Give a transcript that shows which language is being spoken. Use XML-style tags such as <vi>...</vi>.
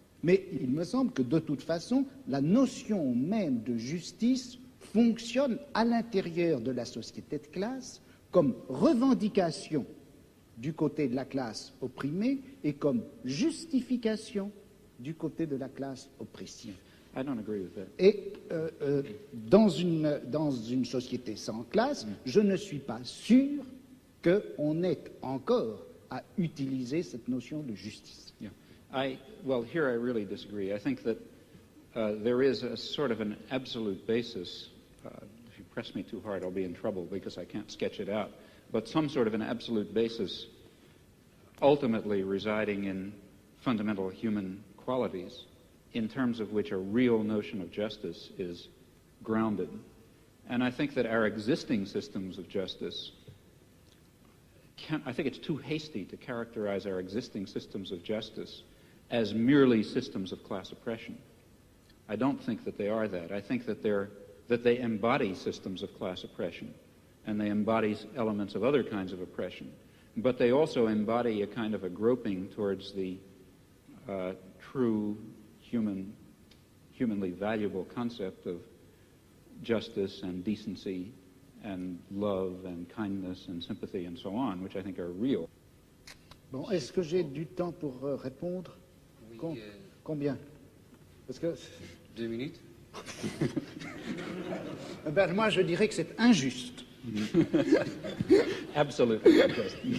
<fr>Mais il me semble que de toute façon, la notion même de justice fonctionne à l'intérieur de la société de classe comme revendication du côté de la classe opprimée et comme justification du côté de la classe oppressive.</fr> <en>I don't agree with that.</en> <fr>Et dans une société sans classe, je ne suis pas sûr qu'on ait encore à utiliser cette notion de justice.</fr> <en>Yeah. Well, here I really disagree. I think that there is a sort of an absolute basis. If you press me too hard, I'll be in trouble because I can't sketch it out. But some sort of an absolute basis ultimately residing in fundamental human qualities in terms of which a real notion of justice is grounded. And I think that our existing systems of justice, I think it's too hasty to characterize our existing systems of justice as merely systems of class oppression. I don't think that they are that. I think that they embody systems of class oppression, and they embody elements of other kinds of oppression. But they also embody a kind of a groping towards the true humanly valuable concept of justice and decency and love and kindness and sympathy and so on, which I think are real.</en> <fr>Bon, est-ce que j'ai du temps pour répondre? Oui, Combien? Parce que... 2 minutes. Ben, moi, je dirais que c'est injuste.</fr> <en>Absolutely unjust.</en>